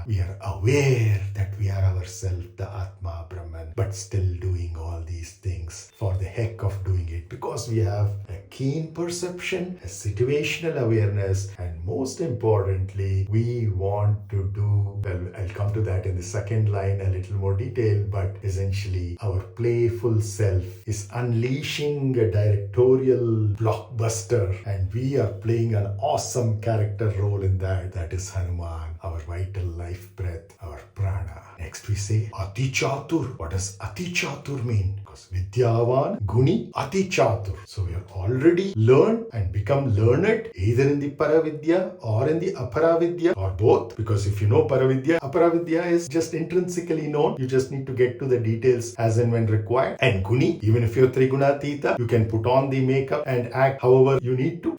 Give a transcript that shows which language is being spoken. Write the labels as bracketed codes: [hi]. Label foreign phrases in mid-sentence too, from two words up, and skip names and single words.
[en] We are aware that we are ourselves, the [sa] Atma Brahman, [en] but still doing all these things for the heck of doing it, because we have a keen perception, a situational awareness, and most importantly, we want to do, well, I'll come to that in the second line a little more detail, but essentially our playful self is unleashing a directorial blockbuster, and we are playing an awesome character role in that. That is Hanumān, our vital life breath, our prana. Next we say ati-cātura. What does ati-cātura mean? [awa] Because vidyāvān, guṇī, ati-cātura. [en] So we have already learned and become learned either in the paravidyā or in the aparavidyā or both. Because if you know paravidyā, aparavidyā is just intrinsically known. You just need to get to the details as and when required. And guṇī, even if you're triguṇātītā, you can put on the makeup and act however you need to.